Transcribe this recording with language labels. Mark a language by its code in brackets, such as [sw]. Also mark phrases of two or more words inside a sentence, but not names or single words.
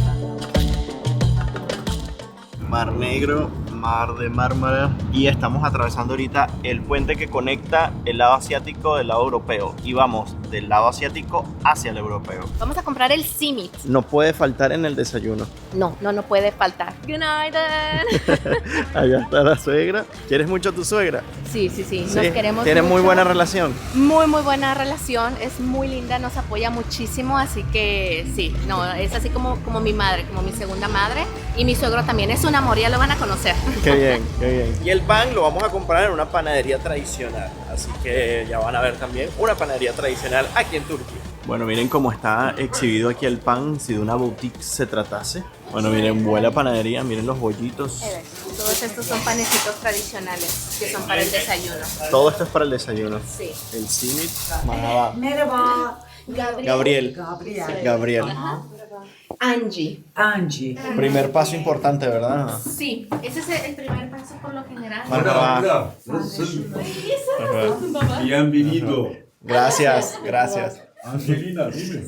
[es] Mar Negro, Mar de Mármara, y estamos atravesando ahorita el puente que conecta el lado asiático del lado europeo y vamos del lado asiático hacia el europeo. Vamos a comprar el simit. No puede faltar en el desayuno. No puede faltar. [en] Good night. [es] Allá está la suegra. ¿Quieres mucho a tu suegra? Sí, nos queremos ¿Tienen muy mucho. buena relación? Muy buena relación, es muy linda, nos apoya muchísimo, así que sí, no, es así como mi madre, como mi segunda madre, y mi suegro también es un amor, ya lo van a conocer. Qué bien, qué bien. Y el pan lo vamos a comprar en una panadería tradicional, así que ya van a ver también una panadería tradicional aquí en Turquía. Bueno, miren cómo está exhibido aquí el pan, si de una boutique se tratase. Bueno, miren, huele a panadería, miren los bollitos. Todos estos son panecitos tradicionales que son para el desayuno. Todo esto es para el desayuno. Sí. El simit. Merhaba. [tr] Merhaba. [es] Gabriel. Ajá. Angie. Primer paso importante, ¿verdad? Sí, ese es el primer paso por lo general. [tr] Merhaba. [es] Bienvenido. Gracias. Angelina, dime.